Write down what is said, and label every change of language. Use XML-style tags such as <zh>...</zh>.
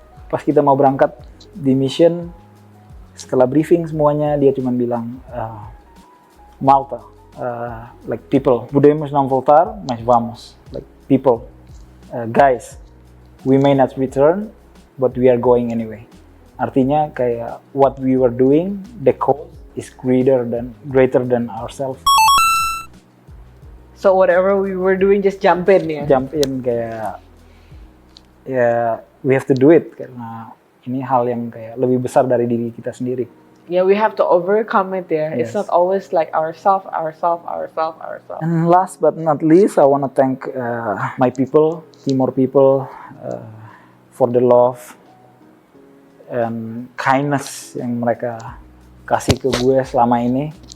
<id>Pas kita mau berangkat di mission, setelah briefing semuanya dia cuma bilang Malta, like people,</id> <pt>podemos não voltar, mas vamos,</pt> <en>like people, guys, we may not return, but we are going anyway.</en> <id>Artinya kayak</id> <en>what we were doing, the cause is greater than ourselves. So whatever we were doing, just jump in ya. Jump in,</en> <id>kayak ya</id> <en>we have to do it</en> <id>karena ini hal yang kayak lebih besar dari diri kita sendiri.</id> <en>Yeah, we have to overcome it ya. It's not always like ourselves. And last but not least, I want to thank my people, Timor people, for the love and kindness</en> <id>yang mereka kasih ke gue selama ini.</id>